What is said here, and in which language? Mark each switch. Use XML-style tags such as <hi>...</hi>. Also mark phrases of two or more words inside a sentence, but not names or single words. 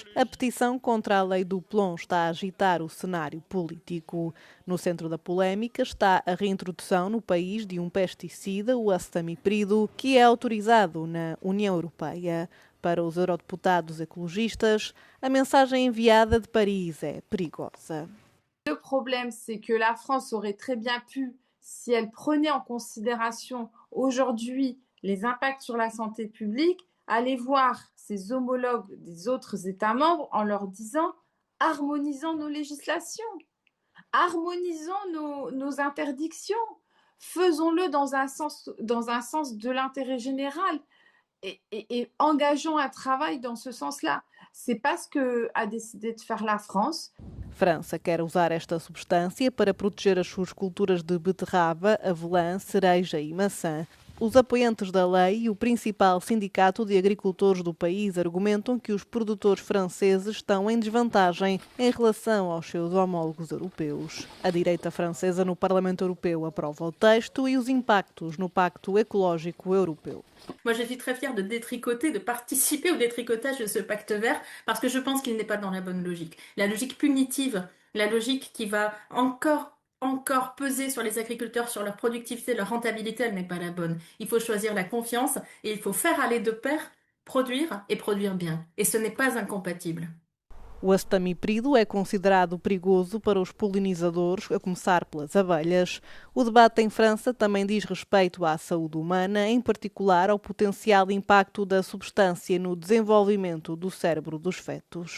<pt>A petição contra a lei do plomb está a agitar o cenário político. No centro da polémica está a reintrodução no país de um pesticida, o acetamipride, que é autorizado na União Europeia. Para os eurodeputados ecologistas, a mensagem enviada de Paris é perigosa.</pt> <fr>Le problème, c'est que la France aurait très bien pu, si elle prenait en considération aujourd'hui les impacts sur la santé publique, aller voir ses homologues des autres États membres en leur disant « harmonisons nos législations, harmonisons nos interdictions, faisons-le dans un sens de l'intérêt général et engageons un travail dans ce sens-là ». C'est pas ce que a décidé de faire la France.</fr> <pt>França quer usar esta substância para proteger as suas culturas de beterraba, avelã, cereja e maçã. Os apoiantes da lei e o principal sindicato de agricultores do país argumentam que os produtores franceses estão em desvantagem em relação aos seus homólogos europeus. A direita francesa no Parlamento Europeu aprova o texto e os impactos no Pacto Ecológico Europeu.</pt> <fr>Moi, je suis très fière de détricoter, de participer au détricotage de ce pacte vert parce que je pense qu'il n'est pas dans la bonne logique. La logique punitive, la logique qui va encore peser sur les agriculteurs, sur leur productivité, leur rentabilité, elle n'est pas la bonne. Il faut choisir la confiance et il faut faire aller de pair, produire et produire bien. Et ce n'est pas incompatible.</fr> <pt>O acetamipride é considerado perigoso para os polinizadores, a começar pelas abelhas. O debate em França também diz respeito à saúde humana, em particular ao potencial impacto da substância no desenvolvimento do cérebro dos fetos.</pt>